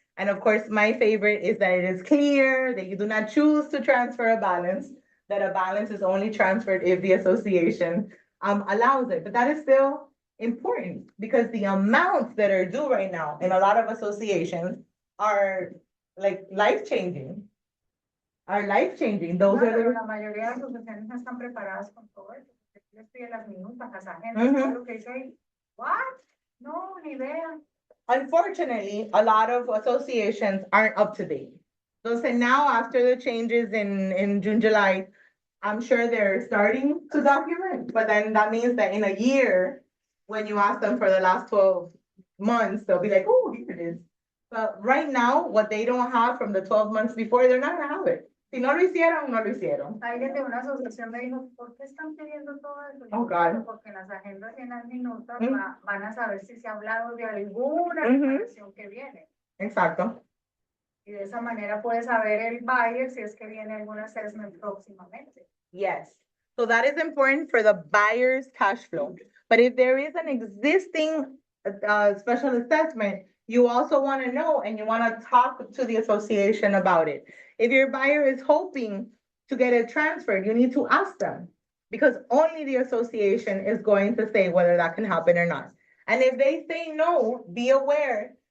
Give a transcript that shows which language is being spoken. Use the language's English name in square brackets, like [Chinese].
[English] And of course, my favorite is that it is clear that you do not choose to transfer a balance, that a balance is only transferred if the association allows it. But that is still important because the amounts that are due right now in a lot of associations are like life-changing. Those [Spanish] Claro, [English] are [Spanish] pero [English] the. [Spanish] la mayoría de las asociaciones no están preparadas con todo eso. Yo estoy en las minutas, las agendas, Ujú. todo lo que dice ahí. What? No, ni idea. [English] Unfortunately, a lot of associations aren't up to date. So now after the changes in June, July, I'm sure they're starting to document, but then that means that in a year, when you ask them for the last 12 months, they'll be like, oh, here it is. But right now, what they don't have from the 12 months before, they're not gonna have it. [Spanish] Si no lo hicieron, no lo hicieron. Alguien de una asociación me dijo, ¿por qué están pidiendo todo eso? [English] Oh, God. [Spanish] Porque en las agendas y en las minutas Mm. van a saber si se ha hablado de alguna Ujú. reparación que viene. Exacto. Y de esa manera puede saber el buyer si es que viene algún assessment próximamente. [English] Yes. So that is important for the buyer's cash flow. But if there is an existing special assessment, you also want to know and you want to talk to the association about it. If your buyer is hoping to get it transferred, you need to ask them because only the association is going to say whether that can happen or not. And if they say no, be aware